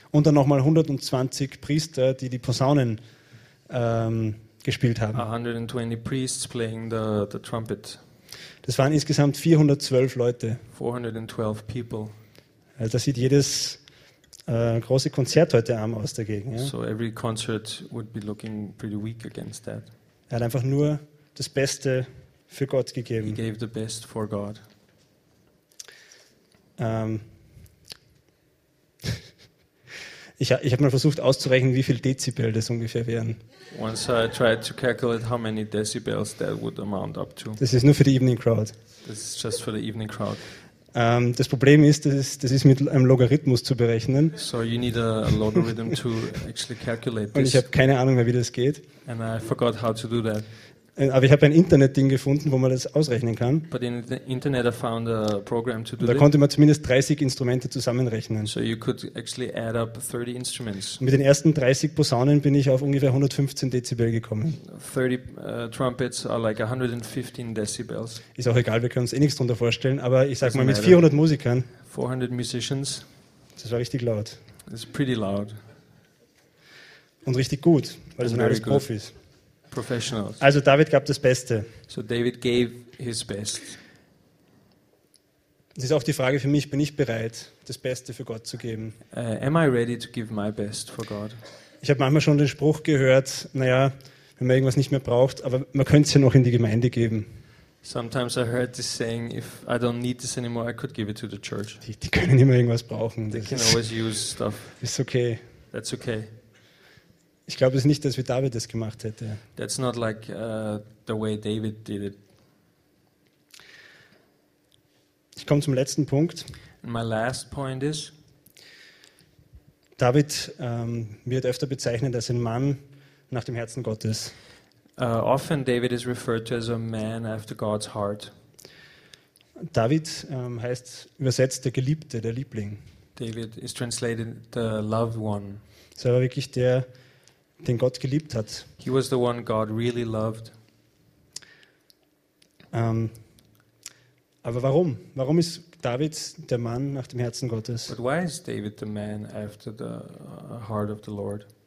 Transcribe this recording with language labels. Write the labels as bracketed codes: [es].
[de] Und dann nochmal 120 Priester, die Posaunen gespielt haben. [en] 120 priests playing the trumpet. [de] Das waren insgesamt 412 Leute. [en] 412 people. [de] Also das sieht jedes große Konzert heute Abend aus dagegen. Ja? [en] So every concert would be looking pretty weak against that. [de] Er hat einfach nur das Beste für Gott gegeben. [en] He gave the best for God. [de] Ich habe mal versucht auszurechnen, wie viel Dezibel das ungefähr wären. [en] Once I tried to calculate how many decibels that would amount up to. [de] Das ist nur für die Evening Crowd. [en] This is just for the Evening Crowd. [de] Das Problem ist, das ist mit einem Logarithmus zu berechnen. [en] So you need a logarithm to actually calculate this. [de] Und ich habe keine Ahnung mehr, wie das geht. [en] And I forgot how to do that. [de] Aber ich habe ein Internet-Ding gefunden, wo man das ausrechnen kann. [en] But in the Internet I found a program to do. [de] Da konnte man zumindest 30 Instrumente zusammenrechnen. [en] So you could actually add up 30 instruments. [de] Mit den ersten 30 Posaunen bin ich auf ungefähr 115 Dezibel gekommen. [en] 30 trumpets are like 115 decibels. [de] Ist auch egal, wir können uns eh nichts drunter vorstellen, aber ich sag mal mit 400 Musikern. [en] 400 musicians. [de] Das war richtig laut. [en] It's pretty loud. [de] Und richtig gut, weil es sind alles Profis. [en] Professionals. [de] Also David gab das Beste. [en] So David gave his best. [de] Es ist auch die Frage für mich, bin ich bereit, das Beste für Gott zu geben? [en] Am I ready to give my best for God? [de] Ich habe manchmal schon den Spruch gehört, naja, wenn man irgendwas nicht mehr braucht, aber man könnte es ja noch in die Gemeinde geben. [en] Sometimes I heard this saying, if I don't need this anymore, I could give it to the church. [de] Die können immer irgendwas brauchen. [en] They can always use stuff. [de] Ist okay. [en] That's okay. [de] Ich glaube es nicht, dass wie David das gemacht hätte. [en] That's not like the way David did it. [de] Ich komme zum letzten Punkt. [en] And my last point is, [de] David wird öfter bezeichnet als ein Mann nach dem Herzen Gottes. [en] Often David is referred to as a man after God's heart. [de] David heißt übersetzt der Geliebte, der Liebling. [en] David is translated the loved one. [de] So war wirklich der, den Gott geliebt hat. [en] He was the one God really loved. [de] Aber warum? Warum ist David der Mann nach dem Herzen Gottes? [en] But why is David the man after the heart of the Lord?